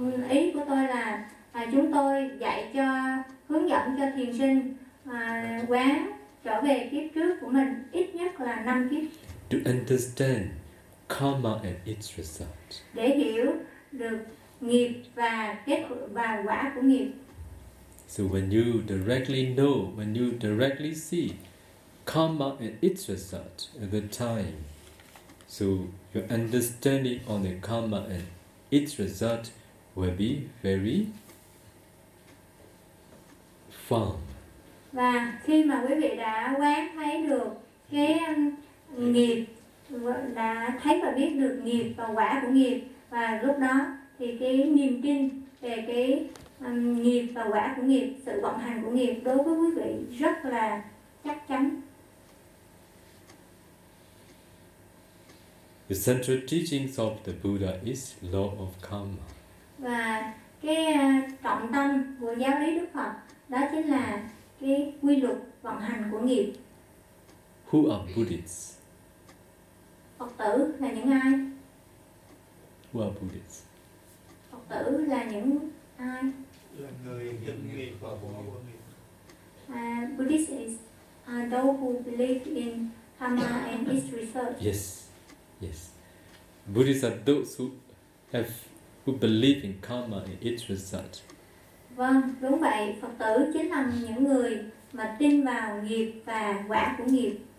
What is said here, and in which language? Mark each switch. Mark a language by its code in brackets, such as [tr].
[vi] Ý của tôi là chúng tôi dạy cho, hướng dẫn cho thiền sinh quán trở về kiếp trước của mình ít nhất là 5 kiếp. [en] To understand karma and its result. [vi] Để hiểu được nghiệp và kết và quả của nghiệp. [en] So when you directly know, when you directly see karma and its result at the time, So your understanding on the karma and its result will be very firm. [vi] Và khi mà quý vị đã quán thấy được cái nghiệp, đã thấy và biết được nghiệp và quả của nghiệp, và lúc đó thì cái niềm tin về cái nghiệp và quả của nghiệp, sự vận hành của nghiệp đối với quý vị rất là chắc chắn. [en] The central teachings of the Buddha is law of karma. [vi] Và cái trọng tâm của giáo lý Đức Phật đó chính là cái quy luật vận hành của nghiệp. [en] Who are Buddhists? [vi] Phật tử là những ai? [en] Who are Buddhists? [vi] Phật tử là những ai? Là người nhận nghiệp và bỏ qua nghiệp. [en] Buddhist is those who believe in karma and its result. Yes. Yes, Buddhists are those who believe in karma and its result. [vi] Vâng, đúng vậy. Phật tử chính là những người mà tin vào nghiệp và quả của nghiệp.